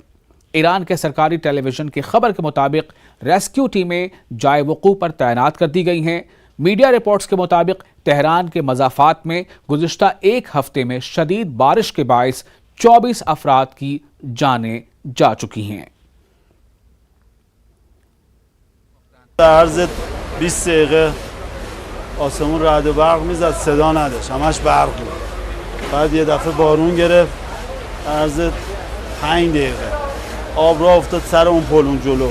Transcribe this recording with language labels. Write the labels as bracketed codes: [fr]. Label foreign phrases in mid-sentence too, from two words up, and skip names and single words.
[ur] ایران کے سرکاری ٹیلی ویژن کی خبر کے مطابق ریسکیو ٹیمیں جائے وقوع پر تعینات کر دی گئی ہیں۔ میڈیا رپورٹس کے مطابق تہران کے مضافات میں گزشتہ ایک ہفتے میں شدید بارش کے باعث 24 افراد کی جانیں جا چکی ہیں۔ [fa] عرض 20 دقیقه آسمون رعد و برق میزد، صدا نداشت، همش برق بود. بعد یه دفعه بارون گرفت، عرض 5 دقیقه آب راه افتاد سر اون پل اون جلو.